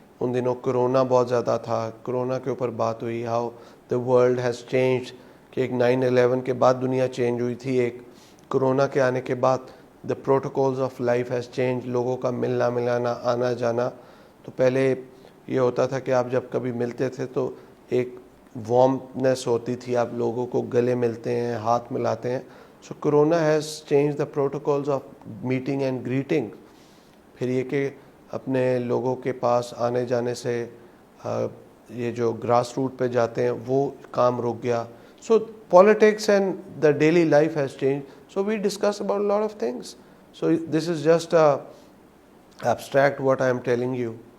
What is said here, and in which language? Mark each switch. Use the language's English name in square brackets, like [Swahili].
[Urdu] ان دنوں کرونا بہت زیادہ تھا, کرونا کے اوپر بات ہوئی, [English] how the world has changed, [Urdu] کہ ایک 9/11 کے بعد دنیا چینج ہوئی تھی, ایک کرونا کے آنے کے بعد [English] the protocols of life has change, [Urdu] لوگوں کا ملنا ملانا آنا جانا. تو پہلے یہ ہوتا تھا کہ آپ جب کبھی ملتے تھے تو ایک وارمنیس ہوتی تھی, آپ لوگوں کو گلے ملتے ہیں, ہاتھ ملاتے ہیں. [English] So corona has change the protocols of meeting and greeting. [Urdu] پھر یہ کہ اپنے لوگوں کے پاس آنے جانے سے یہ جو گراس روٹ پہ جاتے ہیں وہ کام رک گیا. [English] So politics and the daily life has change. So we discuss about lot of things. So this is just abstract what I am telling you.